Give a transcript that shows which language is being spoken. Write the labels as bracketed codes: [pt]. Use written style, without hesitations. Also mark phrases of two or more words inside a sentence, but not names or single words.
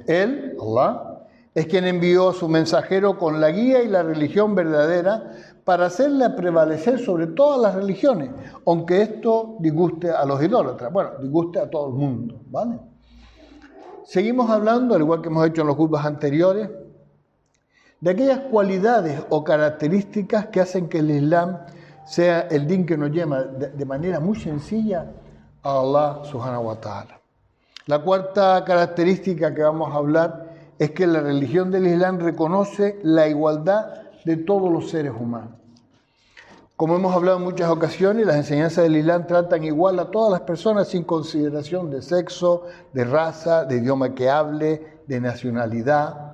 [es] Él, Allah, es quien envió a su mensajero con la guía y la religión verdadera para hacerla prevalecer sobre todas las religiones, aunque esto disguste a los idólatras. Bueno, disguste a todo el mundo, ¿vale? Seguimos hablando, al igual que hemos hecho en los cursos anteriores, de aquellas cualidades o características que hacen que el Islam sea el din que nos lleva de manera muy sencilla a Allah [ar] سبحانه وتعالى. [es] La cuarta característica que vamos a hablar es que la religión del Islam reconoce la igualdad de todos los seres humanos. Como hemos hablado en muchas ocasiones, las enseñanzas del Islam tratan igual a todas las personas sin consideración de sexo, de raza, de idioma que hable, de nacionalidad.